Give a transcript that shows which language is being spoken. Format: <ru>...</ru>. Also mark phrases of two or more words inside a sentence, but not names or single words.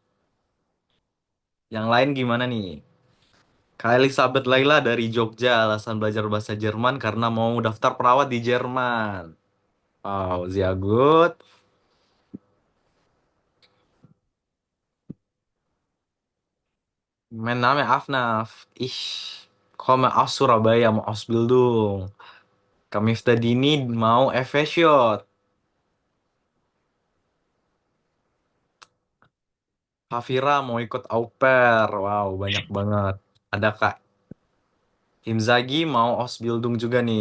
<id>Yang lain gimana nih? Kak Elizabeth Laila dari Jogja, alasan belajar bahasa Jerman karena mau daftar perawat di Jerman.</id> <de>Wow, sehr gut. Mein Name Afnaf. Ich komme aus Surabaya, mau Ausbildung.</de> <id>Kami Dini mau Efesiot. Hafira mau ikut au pair. Wow, banyak banget. Ada Kak Imzagi mau Ausbildung juga nih.</id>